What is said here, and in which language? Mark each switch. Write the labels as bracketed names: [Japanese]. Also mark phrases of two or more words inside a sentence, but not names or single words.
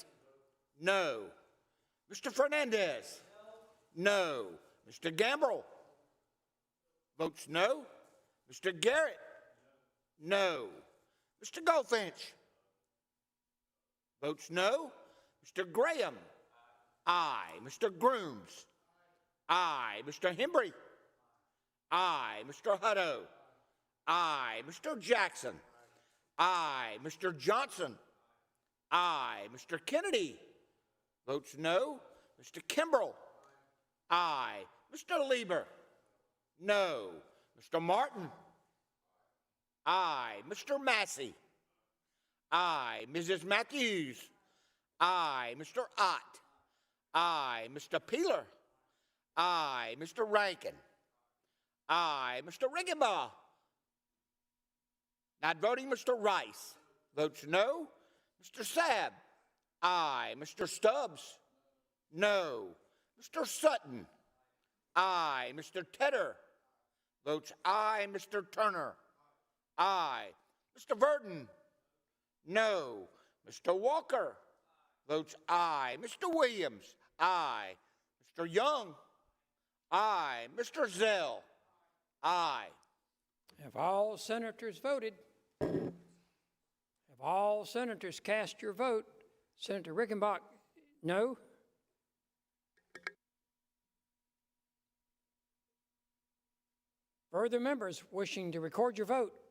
[English] No. Mr. Fernandez? No. Mr. Gambrell? Votes no. Mr. Garrett? No. Mr. Goldfinch? Votes no. Mr. Graham? Aye. Mr. Grooms? Aye. Mr. Hembry? Aye. Mr. Hutto? Aye. Mr. Jackson? Aye. Mr. Johnson? Aye. Mr. Kennedy? Votes no. Mr. Kimbrell? Aye. Mr. Lieber? No. Mr. Martin? Aye. Mr. Massey? Aye. Mrs. Matthews? Aye. Mr. Ott? Aye. Mr. Peeler? Aye. Mr. Rankin? Aye. Mr. Riggenbaugh? Not voting, Mr. Rice. Votes no. Mr. Sabb? Aye. Mr. Stubbs? No. Mr. Sutton? Aye. Mr. Tedder? Votes aye. Mr. Turner? Aye. Mr. Verdon? No. Mr. Walker? Votes aye. Mr. Williams? Aye. Mr. Young? Aye. Mr. Zell? Aye. Have all senators voted? Have all senators cast your vote? Senator Rickenbach, no? Further members wishing to record your vote?